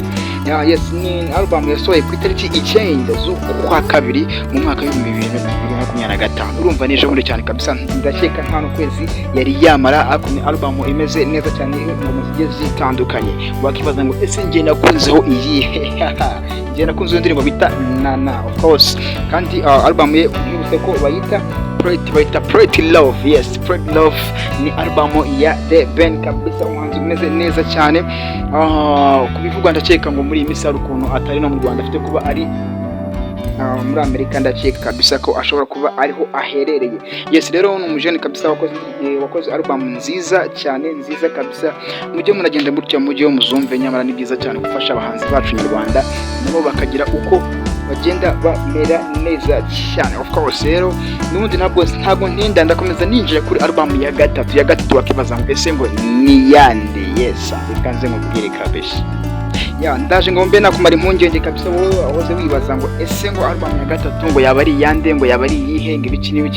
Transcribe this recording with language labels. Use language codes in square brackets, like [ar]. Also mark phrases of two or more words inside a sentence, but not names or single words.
[rw] Yes, ni album yasohoye ku itariki 9 z'ukwa kabiri mu mwaka wa 2025. Urumva nije muri cyane kabisa, ndakeka nta no kwezi yari yamara akuni album imeze neza cyane, ingoma zigiye zitandukanye. Wakibaza ngo ese ngiye nakunzeho iyi ngiye nakunze indirimbo bita Nana, [en] of course, [rw] kandi album ye mwibutse ko bayita Pretty Love. Yes, Pretty Love ni album ya The Ben kabisa, umuhanzi umeze neza cyane. Kubivugwa ndakeka ngo muri iyi minsi hari ukuntu atari no mu Rwanda, afite kuba ari muri Amerika, ndakeka kabisa ko ashobora kuba ariho aherereye. Yes, rero ni umujene kabisa wakoze album nziza cyane, nziza kabisa. Mujye munagenda mutya, mujye muzumve, nyamara ni byiza cyane gufasha abahanzi bacu mu Rwanda nabo bakagira uko bagenda bamera neza cyane. [en] Of course, [rw] rero n'ubundi ntabwo ntinda, ndakomeza ninjira kuri album ya gatatu. Wakibaza ngo ese ngo ni yande? Yes, ikanze nkubwire kabisa. Ndaje ngo mbe nakumara impungenge kabisa, wowe wahoze wibaza ngo ese ngo album ya gatatu ngo yaba ari yande, ngo yaba ari yihe, ngo ibiki n'ibiki.